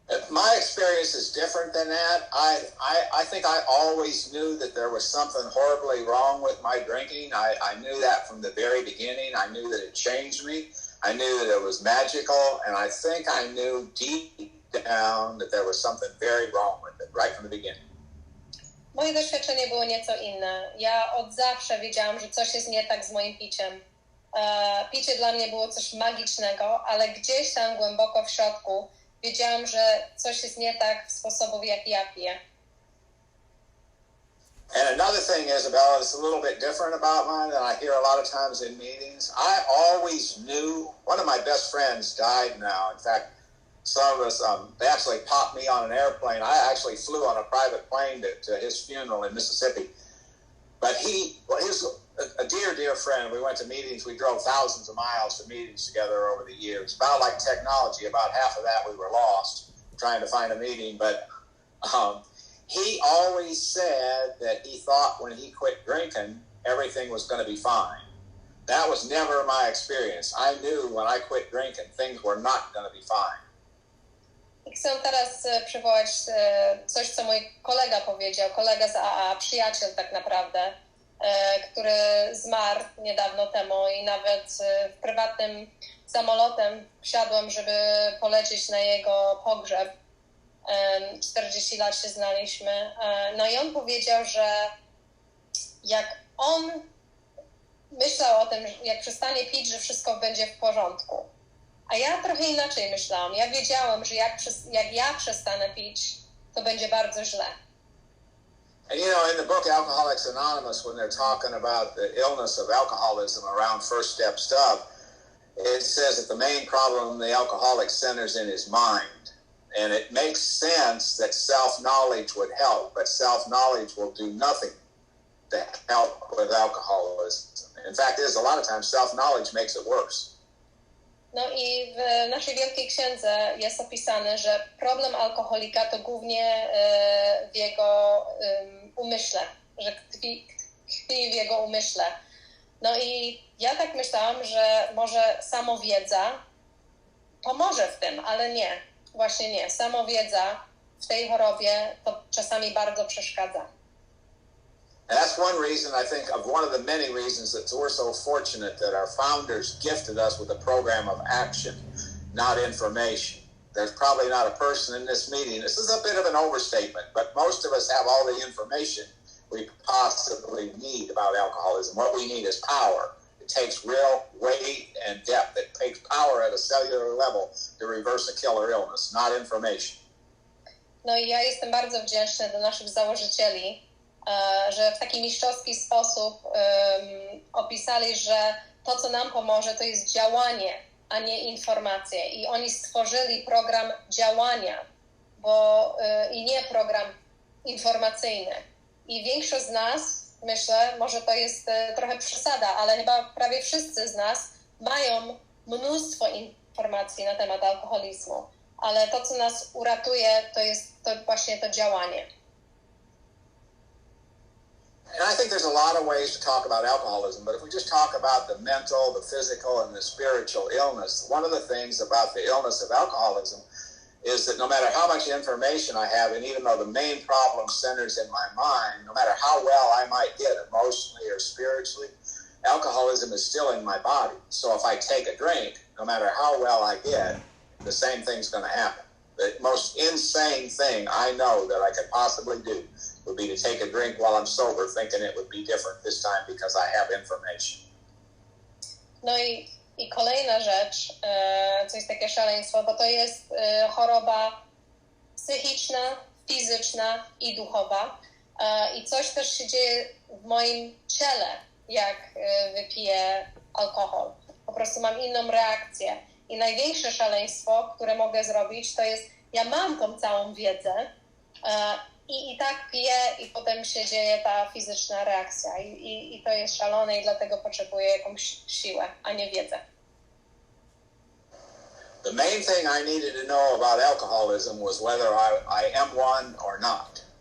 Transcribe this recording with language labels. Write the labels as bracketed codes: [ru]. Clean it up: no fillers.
[en] My experience is different than that. I think I always knew that there was something horribly wrong with my drinking. I knew that from the very beginning. I knew that it changed me. I knew that it was magical, and I think I knew deep down that there was something very wrong with it right from the beginning. [pl] Moje doświadczenie było nieco inne. Ja od zawsze wiedziałam, że coś jest nie tak z moim piciem. Picie dla mnie było coś magicznego, ale gdzieś tam głęboko w środku wiedziałam, że coś jest nie tak w sposobie, w jaki ja piję. [en] And another thing, Isabella, that's a little bit different about mine than I hear a lot of times in meetings. I always knew, one of my best friends died now. In fact, some of us, they actually popped me on an airplane. I actually flew on a private plane to his funeral in Mississippi. But he was a dear friend. We went to meetings. We drove thousands of miles to meetings together over the years. About like technology, about half of that we were lost trying to find a meeting. But he always said that he thought when he quit drinking, everything was going to be fine. That was never my experience. I knew when I quit drinking, things were not going to be fine. [pl] Chcę teraz przywołać coś, co mój kolega powiedział, kolega z AA, przyjaciel tak naprawdę, który zmarł niedawno temu i nawet w prywatnym samolotem wsiadłem, żeby polecieć na jego pogrzeb. 40 lat się znaliśmy. No i on powiedział, że jak on myślał o tym, jak przestanie pić, że wszystko będzie w porządku. A ja trochę inaczej myślałam. Ja wiedziałam, że jak ja przestanę pić, to będzie bardzo źle. [en] And in the book Alcoholics Anonymous, when they're talking about the illness of alcoholism around first step stuff, it says that the main problem the alcoholic centers in his mind. And it makes sense that self-knowledge would help, but self-knowledge will do nothing to help with alcoholism. In fact, a lot of times self-knowledge makes it worse. [pl] No i w naszej Wielkiej Księdze jest opisane, że problem alkoholika to głównie w jego umyśle, że tkwi w jego umyśle. No i ja tak myślałam, że może samowiedza pomoże w tym, ale nie. Właśnie nie. Samowiedza w tej chorobie to czasami bardzo przeszkadza. [en] And that's one reason, I think, of one of the many reasons that we're so fortunate that our founders gifted us with a program of action, not information. There's probably not a person in this meeting, this is a bit of an overstatement, but most of us have all the information we possibly need about alcoholism. What we need is power. It takes real weight and depth. It takes power at a cellular level to reverse a killer illness, not information. [pl] No i ja jestem bardzo wdzięczny do naszych założycieli, że w taki mistrzowski sposób opisali, że to, co nam pomoże, to jest działanie, a nie informacje. I oni stworzyli program działania, i nie program informacyjny. I większość z nas, myślę, może to jest trochę przesada, ale chyba prawie wszyscy z nas mają mnóstwo informacji na temat alkoholizmu, ale to, co nas uratuje, to jest to właśnie to działanie. [en] And I think there's a lot of ways to talk about alcoholism, but if we just talk about the mental, the physical, and the spiritual illness, one of the things about the illness of alcoholism is that no matter how much information I have, and even though the main problem centers in my mind, no matter how well I might get emotionally or spiritually, alcoholism is still in my body. So if I take a drink, no matter how well I get, the same thing's going to happen. The most insane thing I know that I could possibly do would be to take a drink while I'm sober, thinking it would be different this time because I have information. [pl] No i kolejna rzecz, co jest takie szaleństwo, bo to jest choroba psychiczna, fizyczna i duchowa. I coś też się dzieje w moim ciele, jak wypiję alkohol. Po prostu mam inną reakcję. I największe szaleństwo, które mogę zrobić, to jest, ja mam tą całą wiedzę i tak piję i potem się dzieje ta fizyczna reakcja. I to jest szalone i dlatego potrzebuję jakąś siłę, a nie wiedzę. [en] The main thing I needed to know about alcoholism was whether I am one or not.